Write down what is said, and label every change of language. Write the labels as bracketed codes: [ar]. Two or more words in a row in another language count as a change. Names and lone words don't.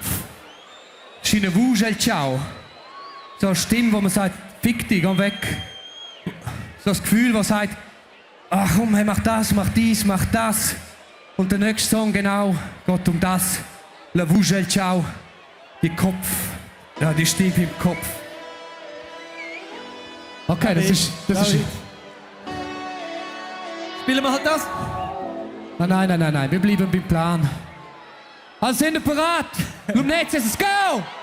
[de] Das ist eine Vusch, ciao. So eine Stimme, wo man sagt, fick dich, geh weg. So das Gefühl, das sagt, ach komm, hey, mach das, mach dies, mach das. Und der nächste Song genau geht um das. La Vusch, ciao. Die Kopf. Ja, die Stimme im Kopf. Okay, das ist. Spielen wir halt das? Nein, wir bleiben beim Plan. Also sind wir bereit? Lumnezia, [en] let's go!